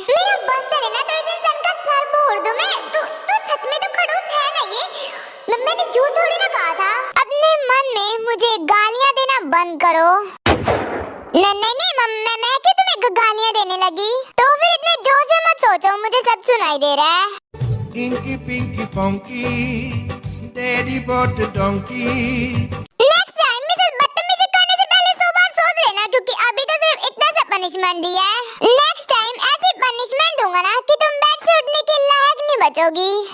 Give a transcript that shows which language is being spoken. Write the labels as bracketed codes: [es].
[hi] मेरा बस चले ना तो इस इंसान का सर फोड़ दूं मैं। तू सच में तो खड़ूस है ना ये? मैंने झूठ थोड़ी ना कहा था। अपने मन में मुझे गालियाँ देना बंद करो। नहीं मैं क्यों तुम्हें गालियाँ देने लगी? तो फिर इतने जोर से मत सोचो, मुझे सब सुनाई दे रहा है। [en] Inky Pinky Funky, Daddy bought the donkey. [hi] Next time Mrs बदतमीजी करने से पहले 100 बार सोच लेना, क्योंकि अभी तो सिर्फ इतना सा पनिशमेंट दिया है। नेक्स्ट टाइम ऐसी पनिशमेंट दूंगा ना कि तुम बेड से उठने के लायक नहीं बचोगी।